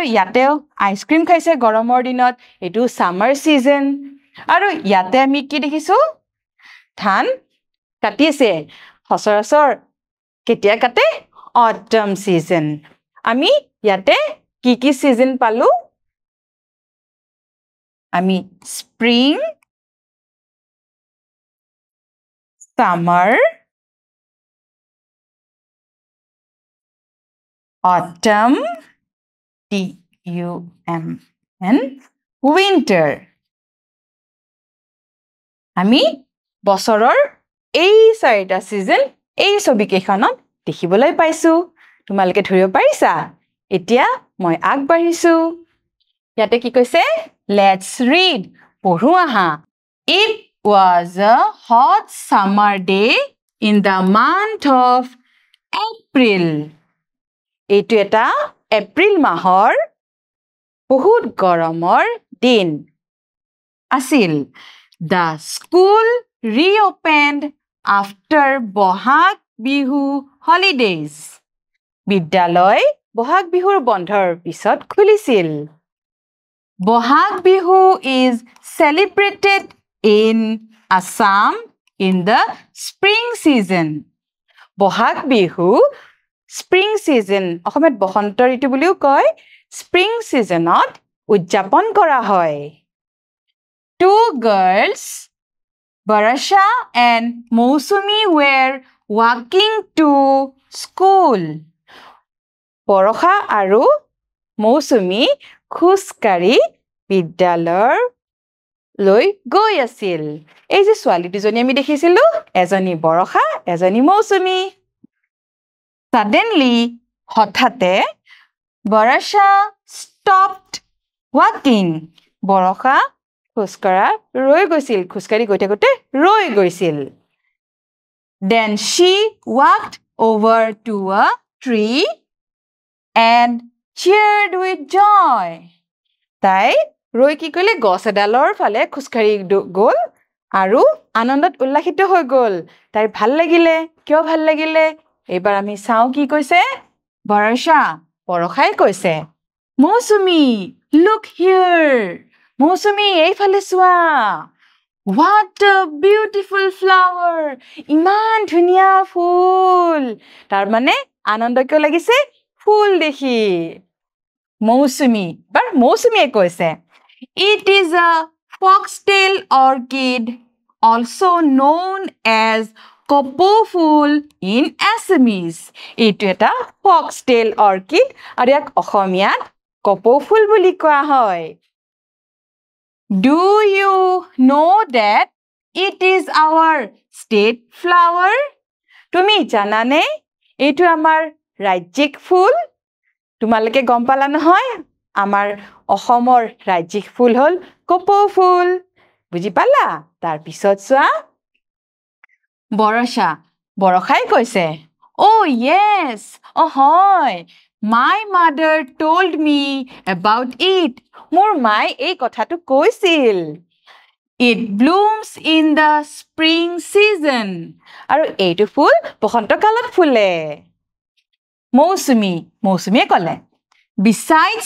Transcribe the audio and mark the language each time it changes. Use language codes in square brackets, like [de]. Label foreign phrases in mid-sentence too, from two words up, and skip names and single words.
[as] ইয়াতেও আইসক্ৰীম খাইছে গৰমৰ দিনত এটো [en] summer season [as] আৰু ইয়াতে আমি কি দেখিছো ধান কাটিছে সচৰাচৰ কেতিয়া কাটে [en] autumn season [as] আমি ইয়াতে কি সিজন পালো আমি [en] spring summer autumn TUMN winter [as] আমি বছৰৰ এই চাৰিটা সিজন এই ছবিকেখনত দেখিবলৈ পাইছো তোমালোকে ধৰিব পাৰিছা এতিয়া মই আগবাঢ়িছো ইয়াতে কি কৈছে [en] let's read [as] পঢ়ো আহা [en] it was a hot summer day in the month of April [as] এইটো এটা এপ্ৰিল মাহৰ বহুত গৰমৰ দিন আছিল [en] the school reopened after [as] বহাগ বিহু holidays বিদ্যালয় বহাগ বিহুৰ বন্ধৰ পিছত খুলিছিল [en] বহাগ বিহু is celebrated in Assam in the spring season বহাগ বিহু spring season অসমত বসন্ত ঋতু বুলিও কয় spring seasonত উদযাপন কৰা হয় two girls Barasha and Mousumi were walking to school [as] Barasha আৰু Mousumi খুজকাঢ়ি বিদ্যালয় লৈ গৈ আছিল এই যে ছোৱালী দুজনী আমি দেখিছিলো এজনী বৰষা এজনী মৌচুমী suddenly হঠাতে [en] Barasha stopped walking [as] বৰষা খুজকাঢ়া ৰৈ গৈছিল খুজকাঢ়ি গৈ থাকোতে ৰৈ গৈছিল [en] then she walked over to a tree and cheered with joy [as] তাই ৰৈ কি কৰিলে গছ এডালৰ ফালে খুজকাঢ়ি গ'ল আৰু আনন্দত উল্লাসিত হৈ গ'ল তাই ভাল লাগিলে কিয় ভাল লাগিলে এবাৰ আমি চাও কি কৈছে বৰষা বৰষাই কৈছে মৌচুমী [en] look here [as] মৌচুমী এই ফালে চোৱা [en] what a beautiful flower [as] ইমান ধুনীয়া ফুল তাৰ মানে আনন্দ কিয় লাগিছে ফুল দেখি মৌচুমী বাৰ মৌচুমীয়ে কৈছে [en] it is a foxtail orchid also known as [as] কপৌ ফুল [en] in Assamese [as] এইটো এটা [en] foxtail orchid [as] আৰু ইয়াক অসমীয়াত কপৌ ফুল বুলি কোৱা হয় [en] do you know that it is our state flower [as] তুমি জানানে এইটো আমাৰ ৰাজ্যিক ফুল তোমালোকে গম পালা নহয় আমাৰ অসমৰ ৰাজ্যিক ফুল হল কপৌ ফুল বুজি পালা তাৰ পিছত চোৱা বৰষাই কৈছে [en] oh yes [as] হয় [en] my mother told me about it [as] মোৰ মায়ে এই কথাটো কৈছিল [en] it blooms in the spring season [as] আৰু এইটো ফুল বসন্ত কালত ফুলে মৌচুমীয়ে ক'লে besides